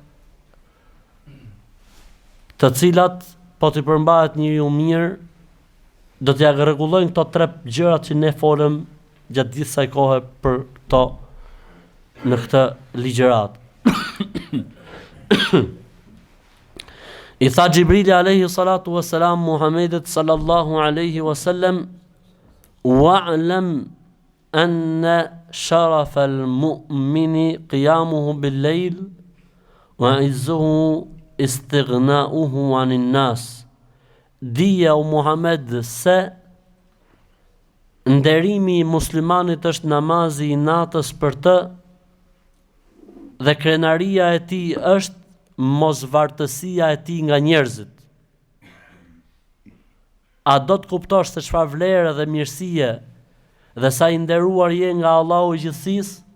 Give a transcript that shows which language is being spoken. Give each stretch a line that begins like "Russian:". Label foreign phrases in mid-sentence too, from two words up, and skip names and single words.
Albanian: të cilat po t'i përmbahet njeriu mirë, do t'ja rregullojnë këto 3 gjërat që ne folëm gjatë gjithë kësaj kohe për këto në këtë ligjërat. I tha Gjibrili
Arabic: عليه الصلاة والسلام
Albanian: Muhammedit
Arabic: صلى الله عليه وسلم, واعلم أن شرف المؤمن قيامه بالليل وعزه استغناؤه عن الناس.
Albanian: Dija o Muhammed se nderimi i muslimanit është namazi i natës për të dhe krenaria e tij është mosvartësia e tij nga njerëzit. A do të kuptosh se çfarë vlerë dhe mirësie dhe sa i nderuar je nga Allahu i gjithësisë?